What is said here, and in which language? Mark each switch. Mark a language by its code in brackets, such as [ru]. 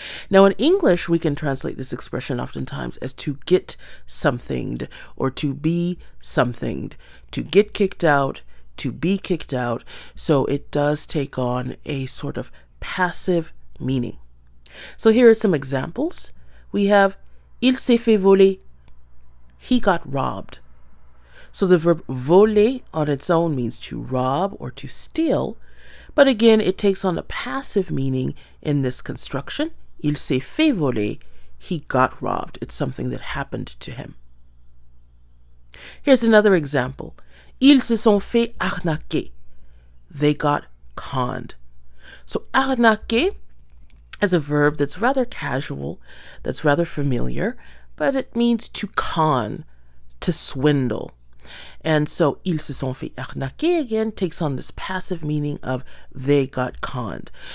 [en] Now in English, we can translate this expression oftentimes as to get somethinged or to be somethinged, to get kicked out, to be kicked out. So it does take on a sort of passive meaning. So here are some examples. We have [fr] il s'est fait voler. [en] He got robbed. So the verb voler on its own means to rob or to steal, but again, it takes on a passive meaning in this construction. [fr] Il s'est fait voler. [en] He got robbed. It's something that happened to him. Here's another example. [fr] Ils se sont fait arnaquer. [en] They got conned. So arnaquer is a verb that's rather casual, that's rather familiar, but it means to con, to swindle. And so, [fr] ils se sont fait arnaquer [en] again takes on this passive meaning of they got conned.